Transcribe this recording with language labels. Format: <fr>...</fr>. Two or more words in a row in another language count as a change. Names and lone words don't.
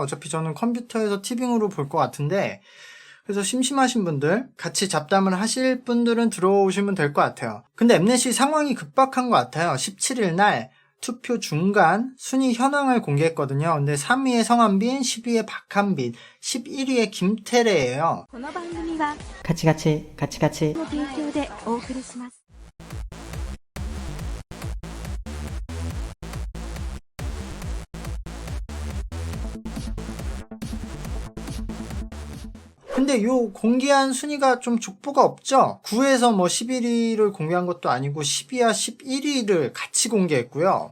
<ko>어차피 저는 컴퓨터에서 티빙으로 볼 것 같은데, 그래서 심심하신 분들, 같이 잡담을 하실 분들은 들어오시면 될 것 같아요. 근데 엠넷이 상황이 급박한 것 같아요. 17일 날 투표 중간 순위 현황을 공개했거든요. 근데 3위에 성한빈, 12위에 박한빈, 11위에 김태래예요.</ko> <ja>この番組はカチカチカチカチの提供でお送りします。</ja> <ko>근데 요 공개한 순위가 좀 족보가 없죠? 9에서 11위를 공개한 것도 아니고 10위와 11위를 같이 공개했고요.</ko>